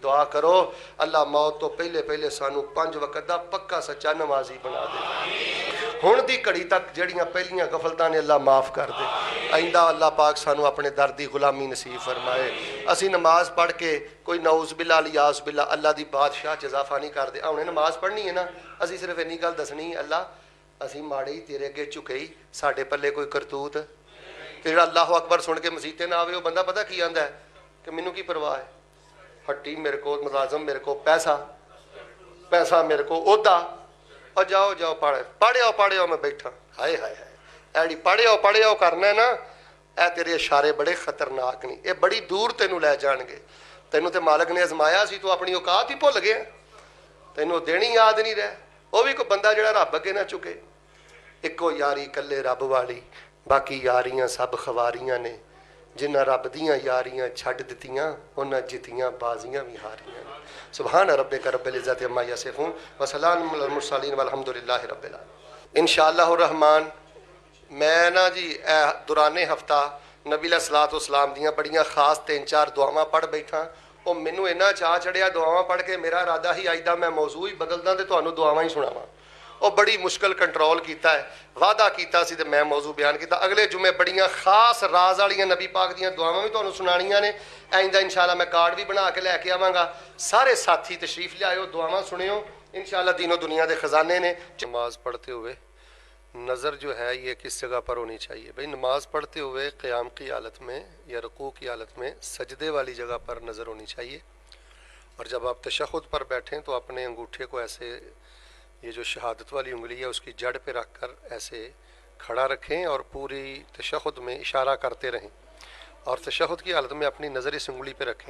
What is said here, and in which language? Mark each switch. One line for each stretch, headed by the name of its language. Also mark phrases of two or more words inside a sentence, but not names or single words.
Punjabi: دعا کرو اللہ موت تو پہلے پہلے سانو 5 وقت دا پکا سچا نمازی بنا دے، ہن دی گھڑی تک جڑیاں پہلیاں غفلتاں نے اللہ معاف کر دے، آئندہ اللہ پاک سانو اپنے در دی غلامی نصیب فرمائے۔ اسی نماز پڑھ کے کوئی
Arabic: نعوذ باللہ
Punjabi: الیاذ باللہ اللہ دی بادشاہ چ اضافہ نہیں کر دے۔ ہن نماز پڑھنی ہے نا، اسی صرف اینی گل دسنی اللہ اسی ماڑے ہی تیرے اگے جھکے ہی، ساڈے پلے کوئی کرتوت جڑا
Arabic: اللہ اکبر
Punjabi: سن کے مسیتے نہ آوے وہ بندہ پتہ کی آندا ہے کہ مینوں کی پرواہ ہے، ہٹی میرے کو ملازم، میرے کو پیسہ میرے کو عہدہ، اور جاؤ جاؤ پڑھے میں بیٹھا، ہائے ہائے ہائے ایڑی پڑھے کرنا ہے نا، اے تیرے اشارے بڑے خطرناک نہیں، اے بڑی دور تینوں لے جان گے۔ تینوں تے مالک نے ازمایا سی، تو اپنی اوقات ہی بھول گیا، تینوں دینی یاد نہیں رہے۔ وہ بھی کوئی بندہ جڑا رب اگے نہ چکے، ایکو یاری کلے رب والی، باقی یاریاں سب خواریاں نے، جنہ رب دیاں یاریاں چھڈ دتیاں انہاں جتیاں بازیاں بھی ہاریاں نے۔
Arabic: سبحان ربک رب العزت عما یصفون وسلام علی المرسلین والحمد للہ رب العالمین۔
Punjabi: انشاءاللہ الرحمن میں نا جی دوران ہفتہ نبی
Arabic: علیہ الصلوۃ والسلام
Punjabi: دیاں بڑیاں خاص 3-4 دعاواں پڑھ بیٹھا، وہ مینوں اینا چاہ چڑھیا دعاواں پڑھ کے، میرا ارادہ ہی اج دا میں موضوع ہی بدلدا تے تانوں دعاواں ہی سناواں، وہ بڑی مشکل کنٹرول کیتا ہے، وعدہ کیتا سی تے میں موضوع بیان کیتا۔ اگلے جمعے بڑیاں خاص راز والیاں نبی پاک دیاں دعاواں بھی تانوں سنانیاں نے، آئندہ انشاءاللہ میں کارڈ بھی بنا کے لے کے آواں گا۔ سارے ساتھی تشریف لے دعاواں سنیو، انشاءاللہ دین و دنیا دے خزانے نے۔
Urdu: نماز پڑھتے ہوئے نظر جو ہے یہ کس جگہ پر ہونی چاہیے؟ بھئی نماز پڑھتے ہوئے قیام کی حالت میں یا رکوع کی حالت میں سجدے والی جگہ پر نظر ہونی چاہیے، اور جب آپ تشہد پر بیٹھیں تو اپنے انگوٹھے کو ایسے، یہ جو شہادت والی انگلی ہے اس کی جڑ پہ رکھ کر ایسے کھڑا رکھیں اور پوری تشہد میں اشارہ کرتے رہیں، اور تشہد کی حالت میں اپنی نظر اس انگلی پہ رکھیں۔